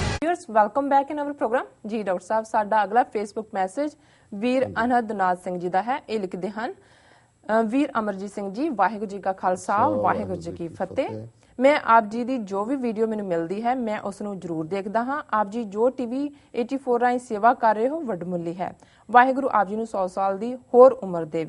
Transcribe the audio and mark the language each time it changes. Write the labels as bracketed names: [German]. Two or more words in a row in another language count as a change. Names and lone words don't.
[English] viewers, welcome back in our program. [Punjabi] ਜੀ ਡਾਕਟਰ ਸਾਹਬ, ਸਾਡਾ ਅਗਲਾ [English] Facebook message [Punjabi] ਵੀਰ ਅਨਹਦਨਾਥ ਸਿੰਘ ਜੀ ਦਾ ਹੈ। ਇਹ ਲਿਖਦੇ ਹਨ, ਵੀਰ ਅਮਰਜੀਤ ਸਿੰਘ ਜੀ, ਵਾਹਿਗੁਰੂ ਜੀ ਕਾ ਖਾਲਸਾ ਵਾਹਿਗੁਰੂ ਜੀ ਕੀ ਫਤਿਹ। ਮੈਂ ਆਪ ਜੀ ਦੀ ਜੋ ਵੀ ਵੀਡੀਓ ਮੈਨੂੰ ਮਿਲਦੀ ਹੈ ਮੈਂ ਉਸ ਨੂੰ ਜ਼ਰੂਰ ਦੇਖਦਾ ਹਾਂ। ਆਪ ਜੀ ਜੋ ਟੀਵੀ 84 ਰਾਹੀਂ ਸੇਵਾ ਕਰ ਰਹੇ ਹੋ ਵੱਡਮੁੱਲੀ ਹੈ। ਵਾਹਿਗੁਰੂ ਆਪ ਜੀ ਨੂੰ 100 ਸਾਲ ਦੀ ਹੋਰ ਉਮਰ ਦੇਵੇ।